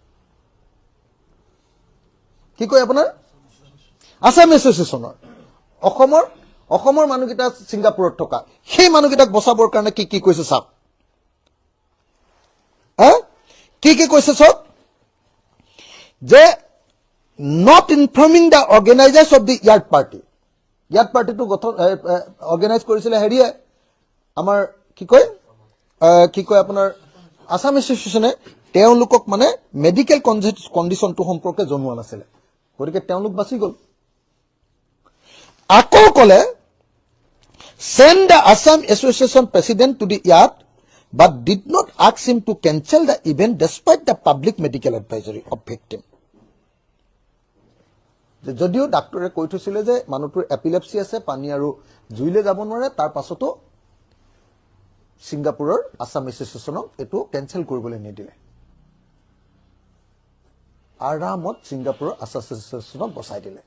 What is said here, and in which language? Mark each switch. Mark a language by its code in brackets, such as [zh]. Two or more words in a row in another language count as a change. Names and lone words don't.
[as] কি কয় আপোনাৰ আছাম এছ'চিয়েশ্যনৰ অসমৰ মানুহকেইটা ছিংগাপুৰত থকা, সেই মানুহকেইটাক বচাবৰ কাৰণে কি কি কৈছে চাওক, কি কি কৈছে চাওক, যে [en] not informing the organizers of the Yard Party. Yard Party to organize [as] কৰিছিলে হেৰিয়ে আমাৰ কি কয় আপোনাৰ আছাম এছ'চিয়েশ্যনে তেওঁলোকক মানে মেডিকেল কণ্ডিশ্যনটো সম্পৰ্কে জনোৱা নাছিলে, গতিকে তেওঁলোক বাচি গ'ল। আকৌ ক'লে [en] send the Assam Association president to the Yard but did not ask him to cancel the event despite the public medical advisory of victim. [as] যদিও ডাক্তৰে কৈ থৈছিলে যে মানুহটোৰ এপিলেপসি আছে, পানী আৰু জুইলে যাব নোৱাৰে, তাৰ পাছতো ছিংগাপুৰৰ আছাম এছ'চিয়েশ্যনক এইটো কেঞ্চেল কৰিবলৈ নিদিলে। আৰামত ছিংগাপুৰৰ আছাম এছ'চিয়েশ্যনক বচাই দিলে।